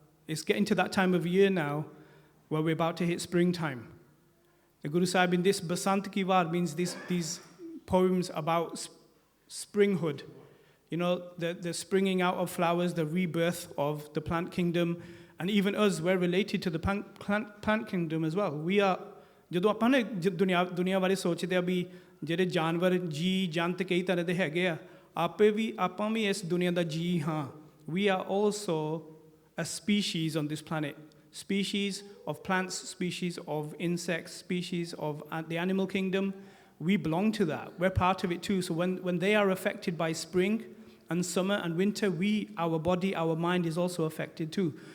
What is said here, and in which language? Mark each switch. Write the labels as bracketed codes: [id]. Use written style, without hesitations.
[en] It's getting to that time of year now where we're about to hit springtime. The Guru Sahib in this Basant Ki War means these poems about springhood. The springing out of flowers, the rebirth of the plant kingdom, and even us, we're related to the plant kingdom as well. We are, [pa] ਜਦੋਂ ਆਪਾਂ ਨਾ ਦੁਨੀਆ ਬਾਰੇ ਸੋਚਦੇ ਆ ਵੀ ਜਿਹੜੇ ਜਾਨਵਰ ਜੀ ਜੰਤ ਕਈ ਤਰ੍ਹਾਂ ਦੇ ਹੈਗੇ ਆ ਆਪਾਂ ਵੀ ਇਸ ਦੁਨੀਆ ਦਾ ਜੀ ਹਾਂ. [en] We are also a species on this planet. Species of plants, species of insects, species of the animal kingdom. We belong to that. We're part of it too. So when they are affected by spring and summer and winter, our body, our mind is also affected too.